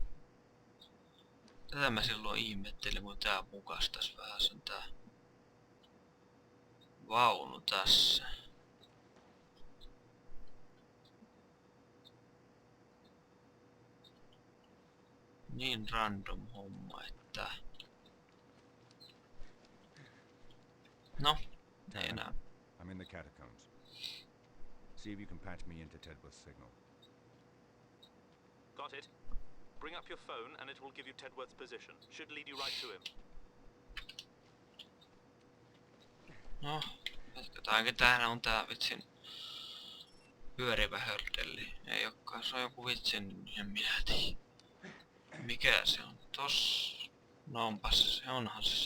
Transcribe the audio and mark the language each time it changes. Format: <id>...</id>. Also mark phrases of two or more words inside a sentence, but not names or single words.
<fi>Tätä mä silloin ihmettelin, kun tää mukas tässä vähän sen tää vaunu tässä. Niin random homma, että... No, ei enää.</fi> <en>I'm in the catacombs. See if you can patch me into Tedworth's signal. Got it. Bring up your phone and it will give you Tedworth's position. Should lead you right to him.</en> <fi>No, jatketaan. Täällä on tää vitsin pyörivä hördelli. Ei olekaan, se on joku vitsin, en minä tiedä. Mikä se on? Tossa. No onpas se, onhan se.</fi>